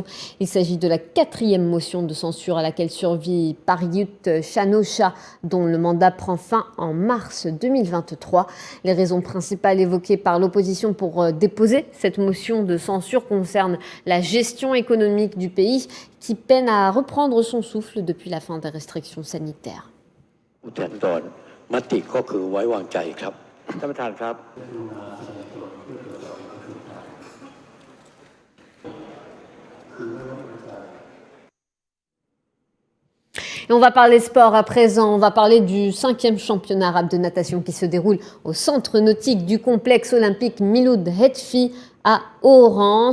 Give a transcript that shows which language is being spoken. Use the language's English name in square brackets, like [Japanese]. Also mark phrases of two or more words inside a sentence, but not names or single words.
[French] Il s'agit de la 4e motion de censure à laquelle survit Prayut Chan-o-cha, dont le mandat prend fin en mars 2023. Les raisons principales évoquées par l'opposition pour déposer cette motion de censure concernent la gestion économique du pays qui peine à reprendre son souffle depuis la fin des restrictions sanitaires. [Thai] มติก็คือไว้วางใจครับท่านประธานครับ [French] Et on va parler sport à présent, on va parler du 5e championnat arabe de natation qui se déroule au centre nautique du complexe olympique Miloud Hetfi à Oran.